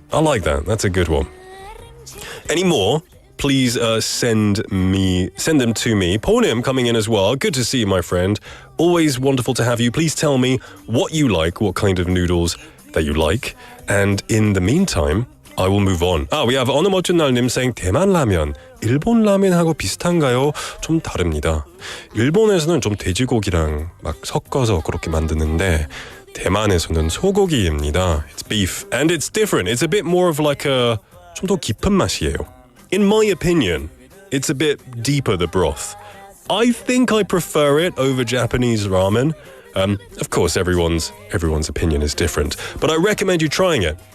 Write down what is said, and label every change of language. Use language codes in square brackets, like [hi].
[en] I like that. That's a good one. Any more? Please send them to me. Pornim coming in as well. Good to see you, my friend. Always wonderful to have you. Please tell me what you like, what kind of noodles that you like. And in the meantime, I will move on. We have [ko] 어느 멋진 날님 [en] saying [ko] 대만 라면, 일본 라면하고 비슷한가요? 좀 다릅니다. 일본에서는 좀 돼지고기랑 막 섞어서 그렇게 만드는데 대만에서는 소고기입니다. [en] It's beef and it's different. It's a bit more of like a [ko] 좀 더 깊은 맛이에요. [en] In my opinion, it's a bit deeper, the broth. I think I prefer it over Japanese ramen. Of course, everyone's opinion is different, but I recommend you trying it.